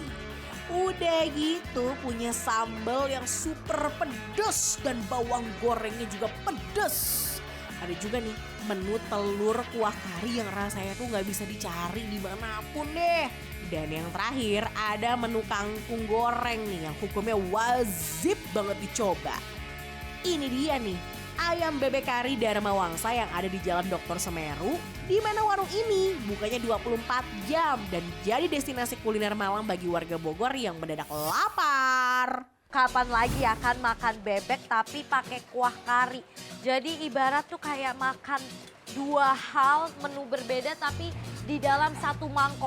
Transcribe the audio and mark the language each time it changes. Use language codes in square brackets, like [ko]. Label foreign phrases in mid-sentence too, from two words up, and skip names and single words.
[id] Udah gitu punya sambal yang super pedas dan bawang gorengnya juga pedas. Ada juga nih menu telur kuah kari yang rasanya tuh nggak bisa dicari dimanapun deh. Dan yang terakhir ada menu kangkung goreng nih yang hukumnya wajib banget dicoba. Ini dia nih, ayam bebek kari Dharma Wangsa yang ada di Jalan Dr. Semeru, di mana warung ini bukanya 24 jam dan jadi destinasi kuliner malam bagi warga Bogor yang mendadak lapar. Kapan lagi akan makan bebek tapi pakai kuah kari? Jadi ibarat tuh kayak makan dua hal menu berbeda tapi di dalam satu mangkok.